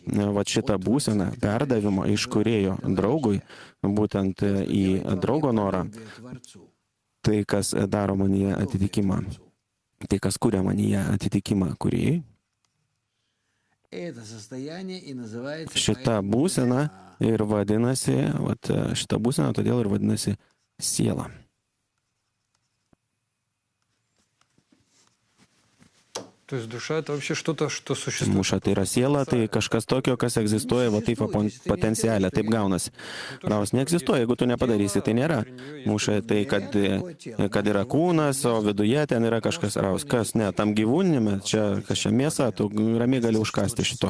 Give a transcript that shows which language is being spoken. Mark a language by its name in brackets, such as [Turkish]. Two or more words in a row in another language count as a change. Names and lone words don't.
[Lithuanian] Vat šitą būseną perdavimo iš kūrėjo draugui, būtent į draugo norą, tai kas daro manyje atitikimą, tai kas kuria manyje atitikimą kūrėjai. Šita būsena ir vadinasi, šita būsena todėl ir vadinasi siela. [Russian] То есть душа — это вообще что-то, что существует. [Lithuanian] Mūša tai yra siela, tai kažkas tokio, kas egzistuoja, va taip potencialiai, taip gaunasi. Ravas neegzistuoja, jeigu tu nepadarysi, tai nėra. Mūša tai, kad yra kūnas, o viduje ten yra kažkas. Ravas, kas ne, tam gyvūnime, čia kažkokia mėsa, tu ramiai gali užkasti šito.